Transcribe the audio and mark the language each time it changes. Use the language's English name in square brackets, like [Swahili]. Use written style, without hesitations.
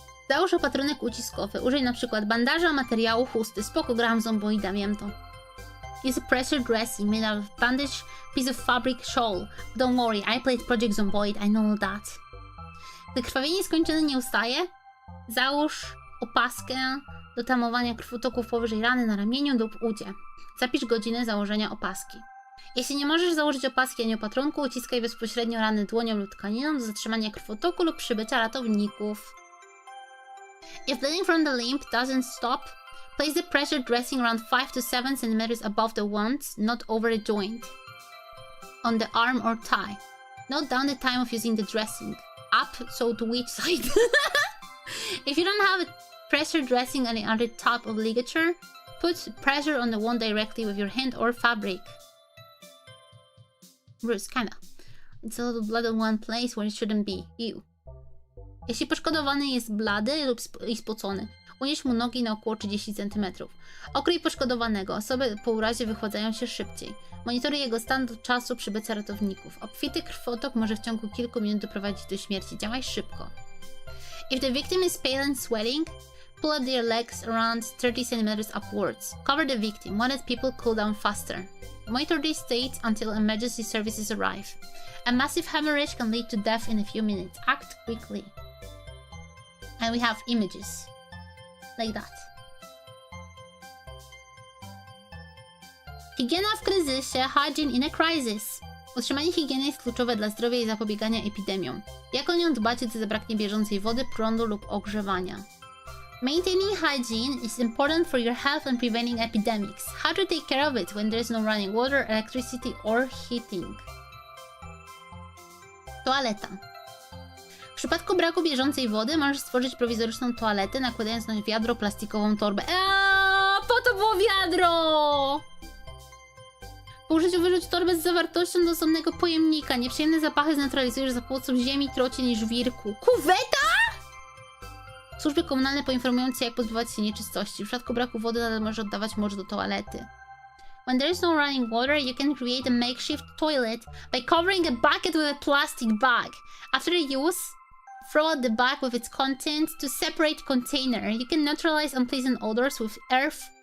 [Polish] Załóż opatrunek uciskowy. Użyj na przykład bandaża, materiału, chusty. Spoko, grałam zomboida, wiem to. [English] Use a pressure dressing made out of bandage, piece of fabric, shawl. Don't worry, I played Project Zomboid, I know that. [Polish] Gdy krwawienie skończone nie ustaje, załóż opaskę do tamowania krwotoków powyżej rany na ramieniu lub udzie. Zapisz godzinę założenia opaski. Jeśli nie możesz założyć opaski ani opatrunku, uciskaj bezpośrednio rany dłonią lub tkaniną do zatrzymania krwotoku lub przybycia ratowników. [English] If bleeding from the limb doesn't stop, place the pressure dressing around 5 to 7 cm above the wound, not over the joint, on the arm or thigh. Note down the time of using the dressing. Up, so to which side? If you don't have a pressure dressing on the top of ligature, put pressure on the wound directly with your hand or fabric. Bruce, kinda. It's a little blood in one place where it shouldn't be. Ew. [Polish] Jeśli poszkodowany jest blady lub spocony, unieś mu nogi na około 30 cm. Okryj poszkodowanego. Osoby po urazie wychładzają się szybciej. Monitoruj jego stan do czasu przybycia ratowników. Obfity krwotok może w ciągu kilku minut doprowadzić do śmierci. Działaj szybko. [English] If the victim is pale and sweating, pull up their legs around 30 cm upwards. Cover the victim. Wanted people cool down faster. Monitor their state until emergency services arrive. A massive hemorrhage can lead to death in a few minutes. Act quickly. And we have images. Like that. [Polish] Higiena w kryzysie. [English] Hygiene in a crisis. [Polish] Utrzymanie higieny jest kluczowe dla zdrowia i zapobiegania epidemiom. Jak o nią dbać, gdy zabraknie bieżącej wody, prądu lub ogrzewania? [English] Maintaining hygiene is important for your health and preventing epidemics. How to take care of it when there is no running water, electricity or heating? [Polish] Toaleta. W przypadku braku bieżącej wody możesz stworzyć prowizoryczną toaletę, nakładając na wiadro plastikową torbę. Po to było wiadro! Po użyciu wyrzuć torbę z zawartością do osobnego pojemnika. Nieprzyjemne zapachy zneutralizujesz za pomocą ziemi, trocin i żwirku. Kuweta? Służby komunalne poinformują cię, jak pozbywać się nieczystości. W przypadku braku wody nadal możesz oddawać mocz do toalety. [English] When there is no running water, you can create a makeshift toilet by covering a bucket with a plastic bag. After use, throw out the bag with its contents to separate container. You can neutralize unpleasant odors with earth.